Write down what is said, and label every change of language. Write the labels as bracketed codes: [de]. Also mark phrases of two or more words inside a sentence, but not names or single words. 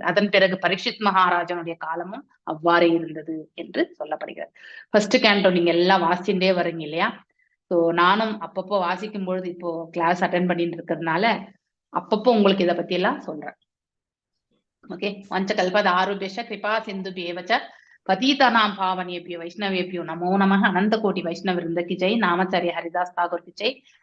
[ta] அதன் பிறகு பரீட்சித் மகாராஜனுடைய காலமும் அவ்வாறே இருந்தது என்று சொல்லப்படுகிறது. ஃபர்ஸ்ட் கேண்டோ நீங்க எல்லாம் வாசிச்சுட்டே வரீங்க இல்லையா. சோ நானும் அப்பப்போ வாசிக்கும் பொழுது இப்போ கிளாஸ் அட்டென்ட் பண்ணிட்டு இருக்கிறதுனால அப்பப்போ உங்களுக்கு இதை பத்தி எல்லாம் சொல்றேன். [sa] ஓகே. वञ्चकल्पत आरुभ्यश कृपा सिन्धु भेवच्च पतितानां पावनेभ्यो वैष्णवेभ्यो नमो नमः। [hi] अनंत कोटि वैष्णव वृंद की जय। नामाचार्य हरिदास ठाकुर की जय।